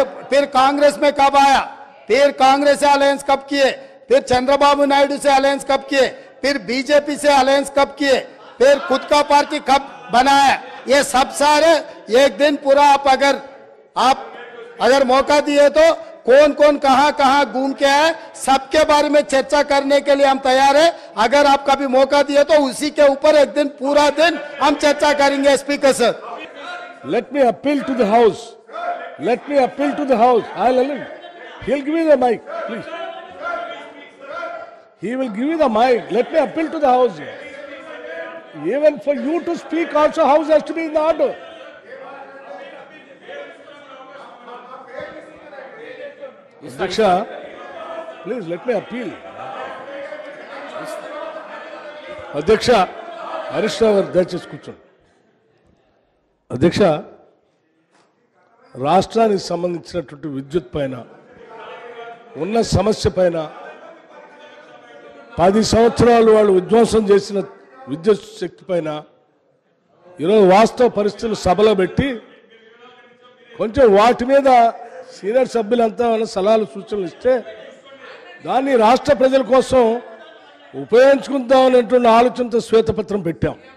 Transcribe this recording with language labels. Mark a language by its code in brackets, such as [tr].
[hi] फिर कांग्रेस में कब आया, फिर कांग्रेस से अलायंस कब किए, फिर चंद्रबाबू नायडू से अलायंस कब किए, फिर बीजेपी से अलायंस कब किए, फिर खुद का पार्टी कब बनाया, ये सब सारे एक दिन पूरा आप अगर मौका दिए तो कौन कौन कहां कहां घूम के आए, सबके बारे में चर्चा करने के लिए हम तैयार है। अगर आप कभी मौका दिए तो उसी के ऊपर एक दिन पूरा दिन हम चर्चा करेंगे। Speaker sir, [en] Let me appeal to the House. Let me appeal to the House. He'll give me the mic, please. He will give you the mic. Let me appeal to the House. Even for you to speak also, House has to be in the order. Adhyaksha, please let me appeal. [te] Adhyaksha, Harish Rao garu దయచేసి కూర్చోండి. అధ్యక్ష, రాష్ట్రానికి సంబంధించినటువంటి విద్యుత్ పైన ఉన్న సమస్య పైన 10 సంవత్సరాలు వాళ్ళు విధ్వంసం చేసిన విద్యుత్ శక్తి పైన ఈరోజు వాస్తవ పరిస్థితులు సభలో పెట్టి కొంచెం వాటి మీద సీనియర్ సభ్యులంతా సలహాలు సూచనలు ఇస్తే దాన్ని రాష్ట్ర ప్రజల కోసం ఉపయోగించుకుందాం అనేటువంటి ఆలోచనతో శ్వేతపత్రం పెట్టాం.